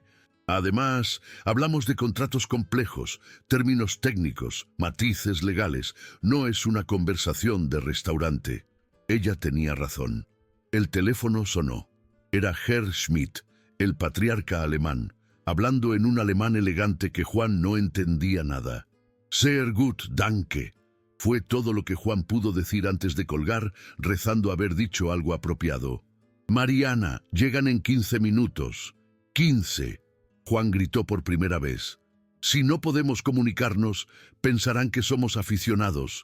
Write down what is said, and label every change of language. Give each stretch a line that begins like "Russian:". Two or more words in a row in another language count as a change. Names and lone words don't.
Spanish: Además, hablamos de contratos complejos, términos técnicos, matices legales. No es una conversación de restaurante». Ella tenía razón. El teléfono sonó. Era Herr Schmidt, el patriarca alemán, hablando en un alemán elegante que Juan no entendía nada.
German: «Sehr gut, danke»,
Spanish: fue todo lo que Juan pudo decir antes de colgar, rezando haber dicho algo apropiado. «Mariana, llegan en 15 minutos. 15. Juan gritó por primera vez. «Si no podemos comunicarnos, pensarán que somos aficionados.